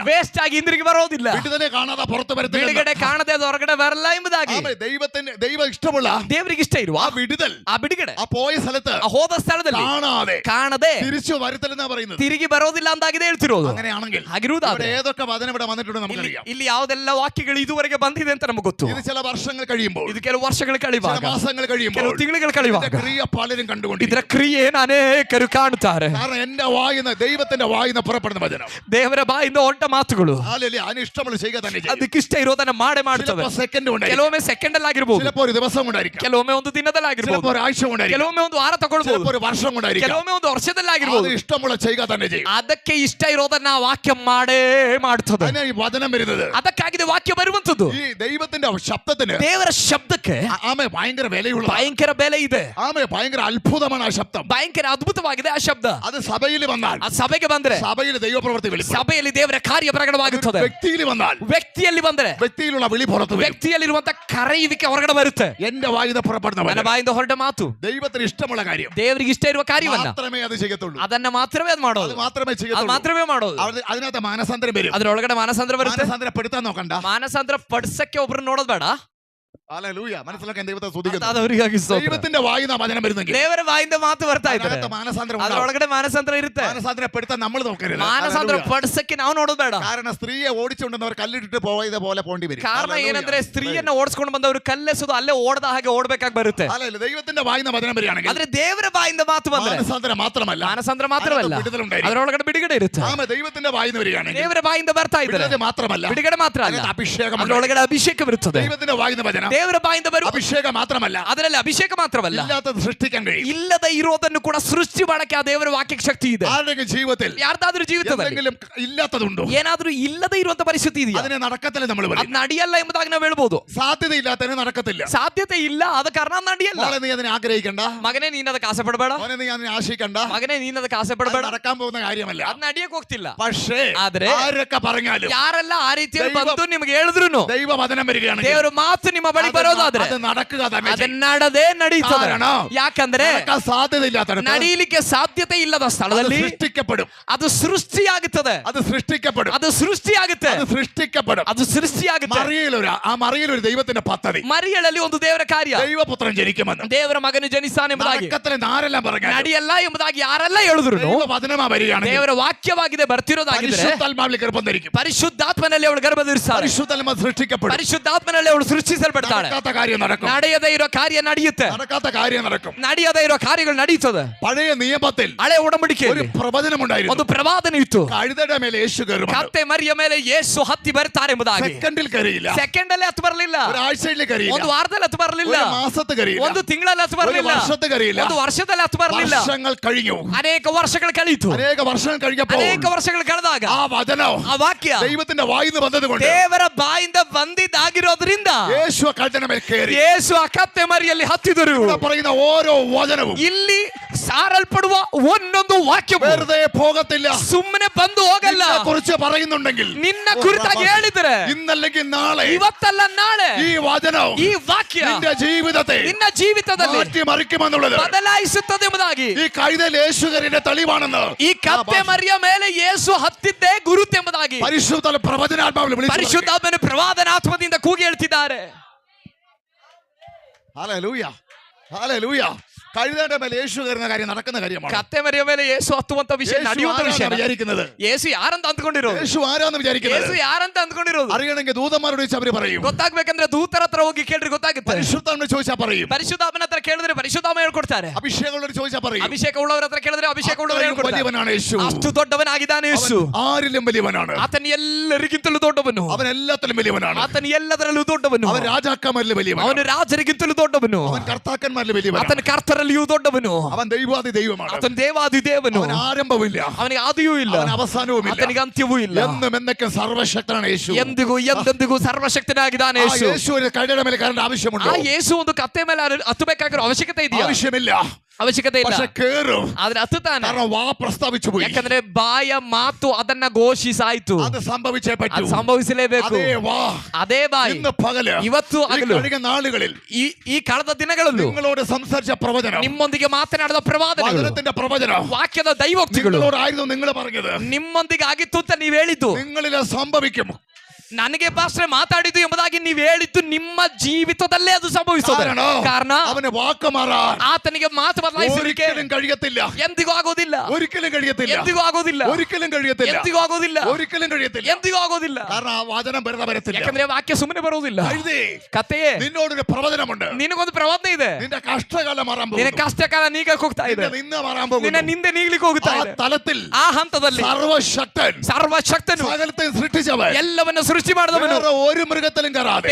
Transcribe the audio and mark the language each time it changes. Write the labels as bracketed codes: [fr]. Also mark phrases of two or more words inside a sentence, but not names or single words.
[kn] ವೇಸ್ಟ್ ಆಗಿ ಹಿಂದಿರುಗಿ ಬರೋದಿಲ್ಲ. [ml] വിടുതലെ കാണാതെ പുറത്ത് വരത്തില്ല. [kn] ಬಿಡುಗಡೆ ಕಾಣದೆ ಅದು ಹೊರಗಡೆ ಬರಲ್ಲ ಎಂಬುದಾಗಿ [ml] ദൈവം ഇഷ്ടമുള്ള [kn] ದೇವರಿಗೆ ಇಷ್ಟ ಇರುವ [ml] ആ വിടുതൽ, [kn] ಆ ಬಿಡುಗಡೆ [ml] ആ പോയ സ്ഥലത്ത് [kn] ಆ ಹೋದ ಸ್ಥಳದಲ್ಲಿ [ml] കാണാതെ [kn] ಕಾಣದೆ [ml] തിരിച്ചു വരത്തില്ലെന്നാ പറയുന്നത്. [kn] ತಿರುಗಿ ಬರೋದಿಲ್ಲ ಅಂದಾಗಿದೆ ಹೇಳ್ತಿರೋದು. [ml] അങ്ങനെയാണെങ്കിൽ [kn] ಹಾಗಿರುವುದಾದ್ರೆ [ml] ഇവിടെ ഏതൊക്കെ വചനം ഇവിടെ വന്നിട്ടുണ്ട് നമുക്കറിയാം. [kn] ಇಲ್ಲಿ ಯಾವುದೆಲ್ಲ ವಾಕ್ಯಗಳು ಇದುವರೆಗೆ ಬಂದಿದೆ ಅಂತ ನಮಗೆ ಗೊತ್ತು. [ml] ഇത് ചില വർഷങ്ങൾ കഴിയുമ്പോൾ, [kn] ಇದು ಕೆಲವು ವರ್ಷಗಳು [ml] ചില [kn] ಕಳೆಯುವಾಗ, [ml] മാസങ്ങൾ കഴിയുമ്പോൾ [kn] ಕೆಲವು ತಿಂಗಳು ಕಳೆಯುವಾಗ [ml] ഇതിന്റെ ക്രിയ പലരും [kn] ಇದರ [ml] കണ്ടുകൊണ്ടിരിക്കും. [kn] ಕ್ರಿಯೆಯನ್ನು ಅನೇಕರು ಕಾಣುತ್ತಾರೆ. [ml] കാരണം എന്റെ വായിന്ന്, ദൈവത്തിന്റെ വായിന്ന് പുറപ്പെടുന്ന വചനം, [kn] ದೇವರ ಬಾಯಿಂದ ಹೊರಟ ಮಾತುಗಳು [ml] അല്ലെങ്കിൽ അതിന് ഇഷ്ടമുള്ള ചെയ്യുക തന്നെ ചെയ്യും. [kn] ಅದಕ್ಕೆ ಇಷ್ಟ ಇರೋದನ್ನ ಮಾಡೇ ಮಾಡ್ತವೆ. [ml] ചിലപ്പോൾ സെക്കൻഡ് കൊണ്ടായിരിക്കും, [kn] ಕೆಲವೊಮ್ಮೆ ಸೆಕೆಂಡ್ ಅಲ್ಲಿ ಆಗಿರ್ಬೋದು, [ml] ചിലപ്പോൾ ഒരു ദിവസം കൊണ്ടായിരിക്കും, [kn] ಕೆಲವೊಮ್ಮೆ ಒಂದು ದಿನದಲ್ಲಿ [ml] ചിലപ്പോൾ [kn] ಆಗಿರ್ಬೋದು, [ml] ഒരാഴ്ച കൊണ്ടായിരിക്കും, [kn] ಕೆಲವೊಮ್ಮೆ ಒಂದು ವಾರ ತಗೊಳ್ಬಹುದು, [ml] ചിലപ്പോൾ ഒരു വർഷം കൊണ്ടായിരിക്കും. [kn] ಕೆಲವೊಮ್ಮೆ ಒಂದು ವರ್ಷದಲ್ಲಿ [ml] അത് [kn] ಆಗಿರ್ಬೋದು. [ml] ഇഷ്ടമുള്ള ചെയ്യുക തന്നെ ചെയ്യും. [kn] ಅದಕ್ಕೆ ಇಷ್ಟ ಇರೋದನ್ನ ಆ ವಾಕ್ಯ ಮಾಡೇ ಮಾಡ್ತದೆ. [ml] അതിനാ ഈ വചനം വരുന്നത്. [kn] ಅದಕ್ಕಾಗಿದೆ ವಾಕ್ಯ ಬರುವಂತದ್ದು. [ml] ഈ ദൈവത്തിന്റെ ശബ്ദത്തിന്, [kn] ದೇವರ ಶಬ್ದಕ್ಕೆ [ml] ആമേ ഭയങ്കര വിലയുള്ള, [kn] ಭಯಂಕರ ಬೆಲೆ ಇದೆ. [ml] ആമേ ഭയങ്കര അത്ഭുതമാണ് ആ ശബ്ദം. [kn] ಭಯಂಕರ ಅದ್ಭುತವಾಗಿದೆ ಆ ಶಬ್ದ. [ml] അത് സഭയിൽ വന്നാൽ, [kn] ಆ ಸಭೆಗೆ ಬಂದ್ರೆ [ml] സഭയിൽ ദൈവപ്രവൃത്തി വെളിപ്പെടും. [kn] ಸಭೆಯಲ್ಲಿ ದೇವರ ಕಾರ್ಯ ಪ್ರಕಟವಾಗುತ್ತದೆ. [ml] വ്യക്തിയിൽ വന്നാൽ, [kn] ವ್ಯಕ್ತಿಯಲ್ಲಿ ಬಂದ್ರೆ [ml] വ്യക്തിയിലുള്ള വിളി പുറത്തു വരും. [kn] ವ್ಯಕ್ತಿಯಲ್ಲಿರುವಂತ ಕರೆಯುವಿಕೆ ಹೊರಗಡೆ ಬರುತ್ತೆ. [ml] എന്റെ വായിന്ന് പുറപ്പെടുന്ന [kn] ನನ್ನ [ml] വചനം [kn] ಬಾಯಿಂದ ಹೊರಟ ಮಾತು [ml] ദൈവത്തിന് ഇഷ്ടമുള്ള കാര്യം [kn] ದೇವರಿಗೆ ಇಷ್ಟ ಇರುವ ಕಾರ್ಯವನ್ನ [ml] മാത്രമേ അത് ചെയ്യത്തുള്ളൂ. [kn] ಅದನ್ನ ಮಾತ್ರವೇ ಅದು ಮಾಡೋದು. [ml] അത് മാത്രമേ [kn] ಅದು [ml] ചെയ്യത്തുള്ളൂ. [kn] ಮಾತ್ರವೇ ಮಾಡೋದು. [ml] അതിനകത്ത് മാനസാന്തരം വരും. [kn] ಅದ್ರೊಳಗಡೆ ಮಾನಸಾಂತರ ಬರುತ್ತೆ. [ml] മാനസാന്തരപ്പെടുത്താൻ നോക്കണ്ട. [kn] ಮಾನಸಾಂತರ ಪಡಿಸಕ್ಕೆ ಒಬ್ರು ನೋಡೋದ್ ಬೇಡ. [ml] ഹല്ലേലൂയ. മനസ്സിലാക്കാൻ ദൈവത്തെ സ്തുതിക്കുന്നു. [kn] ಅದವರಿಗಾಗಿ ಸ್ತೋತ್ರ. [ml] ദൈവത്തിന്റെ വായിന്ന വചനം വരുന്നെങ്കിൽ [kn] ದೇವರ ಬಾಯಿಂದ ಮಾತು ಬರ್ತಾ ಇದ್ದಾರೆ, [ml] അതിനകത്ത് മാനസാന്തരം [kn] ಅದರೊಳಗಡೆ ಮಾನಸಾಂತರ ಇರುತ್ತೆ. [ml] മാനസാന്തരപ്പെടുത്താൻ നമ്മൾ നോക്കരുത്. [kn] ಮಾನಸಾಂತರ ಪಡಿಸಕ್ಕೆ ನಾವು ನೋಡೋದು ಬೇಡ. [ml] കാരണം സ്ത്രീയെ ഓടിച്ചുകൊണ്ടുവന്നവർ കല്ലിട്ടിട്ട് പോയത് പോലെ പോണ്ടി വരും. [kn] ಕಾರಣ ಏನಂದ್ರೆ ಸ್ತ್ರೀಯನ್ನ ಓಡಿಸ್ಕೊಂಡು ಬಂದವರು ಕಲ್ಲೆಸೋದು ಅಲ್ಲೇ ಓಡದ ಹಾಗೆ ಓಡಬೇಕಾಗಿ ಬರುತ್ತೆ. [ml] അല്ലല്ല, ദൈവത്തിന്റെ വായിന്ന വചനം വരികയാണെങ്കിൽ [kn] ಆದ್ರೆ ದೇವರ ಬಾಯಿಂದ ಮಾತು ಬಂದ್ರೆ [ml] മാനസാന്തരം മാത്രമല്ല, [kn] ಮಾನಸಾಂತರ ಮಾತ್ರವಲ್ಲ, [ml] വിടുതലുണ്ടായിരിക്കും. [kn] ಅದರೊಳಗಡೆ ಬಿಡುಗಡೆ ಇರುತ್ತೆ. [ml] ദൈവത്തിന്റെ വായിന്ന് വരികയാണെങ്കിൽ [kn] ದೇವರ ಬಾಯಿಂದ ಬರ್ತಾ ಇದ್ದಾರೆ, [ml] വിടുതൽ മാത്രമല്ല, [kn] ಬಿಡುಗಡೆ ಮಾತ್ರ ಅಲ್ಲ, [ml] അതിനകത്ത് അഭിഷേകം. [kn] ಅದರೊಳಗಡೆ ಅಭಿಷೇಕ ಇರುತ್ತದೆ. [ml] ദൈവത്തിന്റെ വായിന്ന വചനം [kn] ದೇವರ ಬಾಯಿಂದ ಬರುವ [ml] അഭിഷേകം മാത്രമല്ല, [kn] ಅದರಲ್ಲಿ ಅಭಿಷೇಕ ಮಾತ್ರವಲ್ಲ, [ml] ഇല്ലാത്തത് സൃഷ്ടിക്കാൻ കഴിയും. [kn] ಇಲ್ಲದ ಇರೋದನ್ನು ಕೂಡ ಸೃಷ್ಟಿ ಮಾಡಕ್ಕೆ ಆ ದೇವರ ವಾಕ್ಯಕ್ಕೆ ಶಕ್ತಿ ಇದೆ. [ml] ആരുടെയും ജീവിതത്തിൽ [kn] ಯಾರ್ದಾದ್ರೂ ಜೀವಿತದಲ್ಲಿ [ml] എന്തെങ്കിലും ഇല്ലാത്തതുണ്ടോ, [kn] ಏನಾದ್ರೂ ಇಲ್ಲದೆ ಇರುವಂತ ಪರಿಸ್ಥಿತಿ ಇದೆಯಾ? [ml] അതിനെ നടക്കത്തില്ല നമ്മൾ [kn] ಅದು [ml] പറയും. [kn] ನಡೆಯಲ್ಲ ಎಂಬುದಾಗಿ ನಾವು ಹೇಳ್ಬೋದು. [ml] സാധ്യതയില്ലാത്തതിനെ നടക്കത്തില്ല. [kn] ಸಾಧ್ಯತೆ ಇಲ್ಲ, ಆದ ಕಾರಣ ಅದು ನಡೆಯಲ್ಲ. [ml] മോളെ നീ അതിനെ ആഗ്രഹിക്കണ്ട, [kn] ಮಗನೇ ನೀನ್ ಅದಕ್ಕೆ ಆಸೆ ಪಡಬೇಡ, [ml] മോനെ നീ അതിനെ ആശിക്കണ്ട, [kn] ಮಗನೇ ನೀನ್ ಅದಕ್ಕೆ ಆಸೆ [ml] അത് [kn] ಪಡಬೇಡ, [ml] നടക്കാൻ പോകുന്ന കാര്യമല്ല. [kn] ಅದ್ ನಡೆಯಕ್ ಹೋಗ್ತಿಲ್ಲ. [ml] പക്ഷേ [kn] ಆದ್ರೆ [ml] ആരൊക്കെ പറഞ്ഞാലും [kn] ಯಾರೆಲ್ಲ ಆ ರೀತಿಯಲ್ಲಿ [ml] ದೈವ- [kn] ಬಂದು ನಿಮ್ಗೆ ಹೇಳಿದ್ರು [ml] ദൈവവചനം വരികയാണെങ്കിൽ [kn] ದೇವರ ಮಾತು ನಿಮ್ಮ ಬಳಿ ಬರೋದಾದ್ರೆ [ml] അത് നടക്കുക തന്നെ [kn] ಅದ [ml] ചെയ്യും. [kn] ನಡದೇ ನಡೀತದೆ. [ml] ಕಾರಣ [kn] ಯಾಕಂದ್ರೆ [ml] നടക്കാൻ സാധ്യതയില്ലാത്തടത്ത് [kn] ನಡೀಲಿಕ್ಕೆ ಸಾಧ್ಯತೆ ಇಲ್ಲದ [ml] അത് [kn] ಸ್ಥಳದಲ್ಲಿ [ml] സൃഷ്ടിക്കപ്പെടും. [kn] ಅದು ಸೃಷ್ಟಿಯಾಗುತ್ತದೆ. [ml] അത് സൃഷ്ടിക്കപ്പെടും. [kn] ಅದು ಸೃಷ್ಟಿಯಾಗುತ್ತೆ. [ml] അത് സൃഷ്ടിക്കപ്പെടും. [kn] ಅದು ಸೃಷ್ಟಿಯಾಗುತ್ತೆ. [ml] മറിയലൊരു ദൈവത്തിന്റെ പദ്ധതി, [kn] ಮರಿಯಳಲ್ಲಿ ಒಂದು ದೇವರ ಕಾರ್ಯ, [ml] ദൈവപുത്രൻ ജനിക്കുമെന്ന്. [kn] ದೇವರ ಮಗನು ಜನಿಸ್ತಾನೆ ಎಂಬುದಾಗಿ, [ml] നടക്കത്തിലെന്ന് ആരെല്ലാം പറഞ്ഞു, [kn] ನಡೆಯಲ್ಲ ಎಂಬುದಾಗಿ ಯಾರೆಲ್ಲ ಹೇಳಿದ್ರು [ml] ദൈവവചനമാ വരികയാണെങ്കിൽ [kn] ದೇವರ ವಾಕ್ಯವಾಗಿದೆ ಬರ್ತಿರೋದಾಗಿದ್ರೆ [ml] പരിശുദ്ധാത്മാവിൽ ഗർഭം ധരിക്കും. [kn] ಪರಿಶುದ್ಧಾತ್ಮನಲ್ಲಿ ಅವಳು ಗರ್ಭ ಧರಿಸ್ತಾಳೆ. [ml] പരിശുദ്ധാത്മ സൃഷ്ടിക്കപ്പെടും. [kn] ಪರಿಶುದ್ಧಾತ್ಮನಲ್ಲಿ ಅವಳು ಸೃಷ್ಟಿಸಲ್ಪಡ್ತಾಳೆ. [ml] നടക്കാത്ത കാര്യം നടക്കും. [kn] ನಡೆಯದೇ ಇರೋ ಕಾರ್ಯ ನಡೆಯುತ್ತೆ. [ml] നടക്കാത്ത കാര്യം നടക്കും. [kn] ನಡೆಯದೇ ಇರೋ ಕಾರ್ಯಗಳು ನಡೀತದೆ. [ml] പഴയ നിയമത്തിൽ [kn] ಹಳೆ ಒಡಂಬಡಿಕೆ [ml] ഒരു പ്രവചനം ഉണ്ടായിരുന്നു. [kn] ಒಂದು ಪ್ರವಾದನೆ ಇತ್ತು. [ml] കഴുതയുടെ ಮೇಲೆ യേശു കയറും. [kn] ಕತ್ತೆ ಮರಿಯ ಮೇಲೆ ಯೇಸು ಹತ್ತಿ ಬರ್ತಾರೆ ಎಂಬುದಾಗಿ. [ml] സെക്കൻഡിൽ കയറിയില്ല, [kn] ಸೆಕೆಂಡ್ ಅಲ್ಲಿ ಹತ್ತು ಬರಲಿಲ್ಲ, [ml] ഒരാഴ്ചയിൽ കയറിയില്ല, [kn] ಒಂದು ವಾರದಲ್ಲಿ ಹತ್ತು ಬರಲಿಲ್ಲ, [ml] ഒരു മാസത്ത് കയറിയില്ല, [kn] ಒಂದು ತಿಂಗಳಲ್ಲಿ ಹತ್ತು ಬರಲಿಲ್ಲ, [ml] ഒരു വർഷത്ത് കയറിയില്ല, [kn] ಒಂದು ವರ್ಷದಲ್ಲಿ ಹತ್ತು ಬರಲಿಲ್ಲ. [ml] വർഷങ്ങൾ കഴിഞ്ഞു. [kn] ಅನೇಕ ವರ್ಷಗಳು ಕಳೀತು. [ml] അനേക വർഷങ്ങൾ കഴിഞ്ഞപ്പോൾ [kn] ಅನೇಕ ವರ್ಷಗಳು ಕಳೆದಾಗ [ml] ആ വചനം [kn] ಆ ವಾಕ್ಯ [ml] ദൈവത്തിന്റെ വായിന്ന് വന്നതുകൊണ്ട് [kn] ದೇವರ ಬಾಯಿಂದ ಬಂದಿದ್ದಾಗಿರೋದ್ರಿಂದ [ml] യേശു ആ കഴുതയുടെ മേൽ കയറി. [kn] ಯೇಸು ಆ ಕತ್ತೆ ಮರಿಯಲ್ಲಿ ಹತ್ತಿದರು. [ml] ഇവിടെ പറയുന്ന ഓരോ വചനവും [kn] ಇಲ್ಲಿ ಸಾರಲ್ಪಡುವ ಒಂದೊಂದು ವಾಕ್ಯವು [ml] വെറുതെ പോകത്തില്ല. [kn] ಸುಮ್ಮನೆ ಬಂದು ಹೋಗಲ್ಲ. [ml] കുറിച്ച് പറയുന്നുണ്ടെങ്കിൽ [kn] ನಿನ್ನ ಕುರಿತಾಗಿ ಹೇಳಿದ್ರೆ [ml] ഇന്നല്ലെങ്കിൽ നാളെ [kn] ಇವತ್ತಲ್ಲ ನಾಳೆ [ml] ഈ വചനം [kn] ಈ ವಾಕ್ಯ [ml] നിന്റെ ജീവിതത്തെ [kn] ನಿನ್ನ ಜೀವಿತದಲ್ಲಿ [ml] മാറ്റിമറിക്കുമെന്നുള്ളത് [kn] ಬದಲಾಯಿಸುತ್ತದೆ ಎಂಬುದಾಗಿ, [ml] ഈ കഴുതയിൽ യേശുവിന്റെ തെളിവാണെന്ന് [kn] ಈ ಕತ್ತೆ ಮರಿಯ ಮೇಲೆ ಯೇಸು ಹತ್ತಿದ್ದೇ ಗುರುತೆಂಬುದಾಗಿ [ml] പരിശുദ്ധ പ്രവചനാത്മാവിൽ വിളിച്ചു. [kn] ಪರಿಶುದ್ಧಾತ್ಮನ ಪ್ರವಾದನಾತ್ಮದಿಂದ ಕೂಗಿ ಹೇಳ್ತಿದ್ದಾರೆ. [ml] ഹല്ലേലൂയ, ഹല്ലേലൂയ. കഴുതയുടെ മേൽ യേശു കയറുന്ന കാര്യം നടക്കുന്ന കാര്യമാണ്. [kn] ಕತ್ತೆ ಮರಿಯ ಮೇಲೆ ಯೇಸು ಹತ್ತುವಂತ ವಿಷಯ, [ml] യേശു [kn] ನಡೆಯುವಂತ ವಿಷಯ. [ml] ആരാണെന്ന് വിചാരിക്കുന്നത്? [kn] ಯೇಸು ಯಾರಂತ ಅಂದ್ಕೊಂಡಿರೋದು? [ml] യേശു ആരാന്ന് വിചാരിക്കുന്നത്? [kn] ಯೇಸು ಯಾರಂತ ಅಂದ್ಕೊಂಡಿರೋದು? [ml] അറിയണമെങ്കിൽ ദൂതന്മാരോട് ചോദിച്ചാൽ അവര് പറയും. [kn] ಗೊತ್ತಾಗ್ಬೇಕಂದ್ರೆ ದೂತರ ಹತ್ರ ಹೋಗಿ ಕೇಳ್ರಿ ಗೊತ್ತಾಗುತ್ತೆ. [ml] പരിശുദ്ധാത്മാവിനോട് ചോദിച്ചാൽ പറയും. [kn] ಪರಿಶುದ್ಧಾತ್ಮನ ಹತ್ರ ಕೇಳಿದ್ರೆ ಪರಿಶುದ್ಧಾತ್ಮ ಹೇಳ್ಕೊಡ್ತಾರೆ. [ml] അഭിഷേകമുള്ളവരോട് ചോദിച്ചാൽ പറയും. [kn] ಅಭಿಷೇಕ ಉಳ್ಳವರ ಹತ್ರ ಕೇಳಿದ್ರೆ ಅಭಿಷೇಕ ಉಳ್ಳವರು ಹೇಳ್ಕೊಡ್ತಾರೆ. [ml] വലിയവനാണ് യേശു. [kn] ಅಷ್ಟು ದೊಡ್ಡವನಾಗಿದ್ದಾನೆ ಯೇಸು. [ml] അവൻ ആരിലും വലിയവനാണ്. [kn] ಆತನ ಎಲ್ಲರಿಗಿಂತಲೂ ದೊಡ್ಡವನು. [ml] അവൻ എല്ലാത്തിലും വലിയവനാണ്. [kn] ಆತನ ಎಲ್ಲದರಲ್ಲೂ ದೊಡ್ಡವನು. [ml] അവൻ രാജാക്കന്മാരിൽ വലിയവനാണ്. [kn] ಅವನು ರಾಜರಿಗಿಂತಲೂ ದೊಡ್ಡವನು. [ml] അവൻ കർത്താക്കന്മാരിൽ വലിയവനാണ്. [kn] ಆತನ ಕರ್ತರಲ್ಲಿಯೂ ದೊಡ್ಡವನು. [ml] അവൻ ദൈവാദി ദൈവമാണ്. [kn] ಆತನ ದೇವಾದಿ ದೇವನು. [ml] അവൻ ആരംഭമില്ല, [kn] ಅವನಿಗೆ ಆದಿಯೂ ಇಲ್ಲ, [ml] അവൻ അവസാനവുമില്ല, [kn] ಆತನಿಗೆ ಅಂತ್ಯವೂ ಇಲ್ಲ. [ml] എന്നും എന്നൊക്കെ സർവശക്തനാണ് യേശു. [kn] ಎಂದಿಗೂ ಎಂದೆಂದಿಗೂ ಸರ್ವಶಕ್ತನಾಗಿದ್ದಾನೆ [ml] ആ [kn] ಯೇಸು. [ml] യേശുവിന് കഴുതയുടെ മേൽ കയറേണ്ട ആവശ്യമുണ്ടോ? [kn] ಆ ಯೇಸು ಒಂದು ಕತ್ತೆ ಮೇಲೆ ಹತ್ತಬೇಕಾಗಿರೋ ಅವಶ್ಯಕತೆ ಇದೆಯಾ? [ml] ആവശ്യമില്ല. [kn] ಅವಶ್ಯಕತೆ ಇಲ್ಲ. [ml] പക്ഷെ കേറും. [kn] ಆದ್ರೆ ಹತ್ತುತ್ತಾನೆ. [ml] കാരണം വാ പ്രസ്താവിച്ചു പോയി. [kn] ಯಾಕಂದ್ರೆ ಬಾಯ ಮಾತು ಅದನ್ನ ಘೋಷಿಸಾಯ್ತು. [ml] അത് സംഭവിച്ചേ പറ്റൂ. [kn] ಅದು ಸಂಭವಿಸಲೇಬೇಕು. [ml] അതേ വാ [kn] ಅದೇ ಬಾಯಿ [ml] ഇന്ന് പകല് [kn] ಇವತ್ತು [ml] ഈ [kn] ಹಗಲು [ml] കഴിഞ്ഞ നാളുകളിൽ [kn] ಈ ಕಳೆದ ದಿನಗಳಲ್ಲೂ [ml] നിങ്ങളോട് സംസാരിച്ച പ്രവചനം, [kn] ನಿಮ್ಮೊಂದಿಗೆ ಮಾತನಾಡಿದ ಪ್ರವಾದನೆಗಳು, [ml] വചനത്തിന്റെ പ്രവചനം [kn] ವಾಕ್ಯದ ದೈವೋಕ್ತಿಗಳು [ml] നിങ്ങളോടായിരുന്നു നിങ്ങൾ പറഞ്ഞത്. [kn] ನಿಮ್ಮೊಂದಿಗೆ ಆಗಿತ್ತು ಅಂತ ನೀವ್ ಹೇಳಿದ್ದು, [ml] നിങ്ങളിൽ അത് സംഭവിക്കും. [kn] ನನಗೆ ಪಾಸ್ಟ್ರೆ ಮಾತಾಡಿದ್ದು ಎಂಬುದಾಗಿ ನೀವು ಹೇಳಿದ್ದು ನಿಮ್ಮ ಜೀವಿತದಲ್ಲೇ ಅದು ಸಂಭವಿಸುತ್ತದೆ. [ml] ಕಾರಣ അവന് വാക്ക് മാറാൻ [kn] ಆತನಿಗೆ ಮಾತು ಬದಲಾಯಿಸಲಿಕ್ಕೆ [ml] ഒരിക്കലും കഴിയത്തില്ല. [kn] ಎಂದಿಗೂ ಆಗೋದಿಲ್ಲ. [ml] ഒരിക്കലും കഴിയത്തില്ല. [kn] ಎಂದಿಗೂ ಆಗೋದಿಲ್ಲ. [ml] ഒരിക്കലും കഴിയത്തില്ല. [kn] ಎಂದಿಗೂ ಆಗೋದಿಲ್ಲ. [ml] ഒരിക്കലും കഴിയത്തില്ല. [kn] ಎಂದಿಗೂ ಆಗೋದಿಲ್ಲ. [ml] കാരണം ആ വചനം വെറുതെ വരത്തില്ല. [kn] ಯಾಕಂದ್ರೆ ವಾಕ್ಯ ಸುಮ್ಮನೆ ಬರುವುದಿಲ್ಲ. [ml] കഴുതേ, [kn] ಕತೆಯೇ, [ml] നിന്നോടൊരു പ്രവചനമുണ്ട്. [kn] ನಿನಗೊಂದು ಪ್ರವಾದನೆ ಇದೆ. [ml] നിന്റെ കഷ്ടകാലം മാറാൻ [kn] ನಿನ್ನ [ml] പോകുന്നു. [kn] ಕಷ್ಟಕಾಲ ನೀಗಕ್ಕೆ ಹೋಗ್ತಾ ಇದೆ. [ml] നിന്റെ നിന്ന മാറാൻ [kn] ನಿನ್ನ [ml] പോകുന്നു. [kn] ನಿಂದೆ ನೀಗ್ಲಿಕ್ಕೆ ಹೋಗ್ತಾ [ml] ആ [kn] ಇದೆ. [ml] തലത്തിൽ [kn] ಆ ಹಂತದಲ್ಲಿ [ml] സർവശക്തൻ [kn] ಸರ್ವಶಕ್ತನು [ml] സകലത്തെയും സൃഷ്ടിച്ചവൻ [kn] ಎಲ್ಲವನ್ನ ಸೃಷ್ಟಿ ಮಾಡಿದವನು [ml] വേറെ ഒരു മൃഗത്തിലും കയറാതെ